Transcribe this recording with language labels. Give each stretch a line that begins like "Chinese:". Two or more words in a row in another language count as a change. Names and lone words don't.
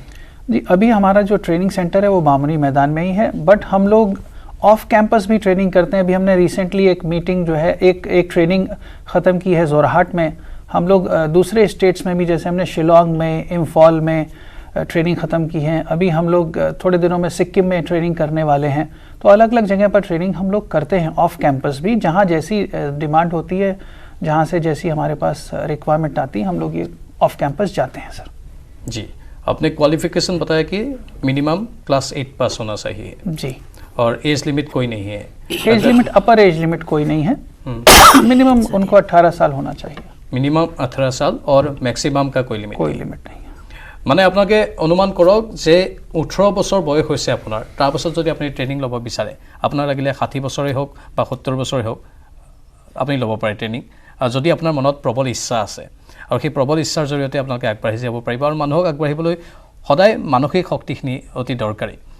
Hindi: जी अभी हमारा जो ट्रेनिंग सेंटर है वो बामुनी मैदान में ही है बट हम लोग
English: off campus
Hindi: भी ट्रेनिंग करते हैं अभी हमने रिसेंटली एक मीटिंग जो है एक ट्रेनिंग ख़त्म की है जोरहाट में हम लोग दूसरे स्टेट्स में भी जैसे हमने शिलोंग में इम्फॉल में ट्रेनिंग ख़त्म की है अभी हम लोग थोड़े दिनों में सिक्किम में ट्रेनिंग करने वाले हैं तो अलग अलग जगह पर ट्रेनिंग हम लोग करते हैं
English: off campus
Hindi: भी जहाँ जैसी डिमांड होती है जहाँ से जैसी हमारे पास रिक्वायरमेंट आती है हम लोग ये
English: off campus
Hindi: जाते हैं सर जी आपने क्वालिफिकेशन बताया कि
English: minimum class 8 pass
Hindi: होना चाहिए जी और
English: age limit
Hindi: कोई नहीं है
English: age limit upper age limit
Hindi: कोई नहीं है मिनिमम उनको 18 साल होना चाहिए मिनिमम 18 साल और मैक्सिमम का कोई लिमिट नहीं है
Assamese: মানে আপোনাকে অনুমান কৰক যে 18 বছৰ বয়স হৈছে আপোনাৰ তাৰ পাছত যদি আপুনি ট্ৰেনিং ল'ব বিচাৰে আপোনাৰ লাগিলে 60 বছৰে হোক বা 70 বছৰে হোক আপুনি ল'ব পাৰে ট্ৰেনিং আৰু যদি আপোনাৰ মনত প্ৰবল ইচ্ছা আছে আৰু সেই প্ৰবল ইচ্ছাৰ জৰিয়তে আপোনালোকে আগবাঢ়ি যাব পাৰিব আৰু মানুহক আগবাঢ়িবলৈ সদায় মানসিক শক্তিখিনি অতি দৰকাৰী